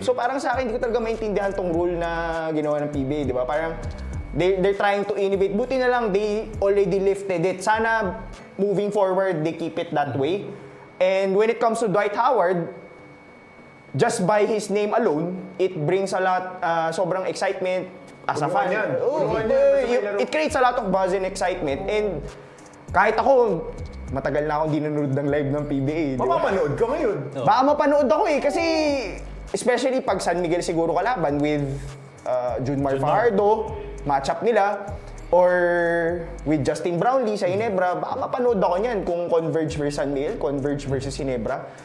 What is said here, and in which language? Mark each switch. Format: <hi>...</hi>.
<tl>So parang sa akin, hindi ko talaga maintindihan tong rule na ginawa ng PBA, di ba?</tl> <en>Parang, they're trying to innovate.</en> <tl>Buti na lang,</tl> <en>they already lifted it. Sana, moving forward, they keep it that way. And when it comes to Dwight Howard, just by his name alone, it brings a lot,</en> <tl>sobrang excitement</tl> <en>as a fan. It creates a lot of buzz and excitement.</en> <tl>And kahit ako, matagal na akong di nanonood ng live ng PBA. Mapapanood ka ngayon. Baka mapanood ako eh, kasi especially pag San Miguel siguro kalaban with Junmar Fajardo, matchup nila, or with Justin Brownlee sa Ginebra, baka mapanood ako niyan kung Converge versus San Miguel, Converge versus Ginebra.</tl>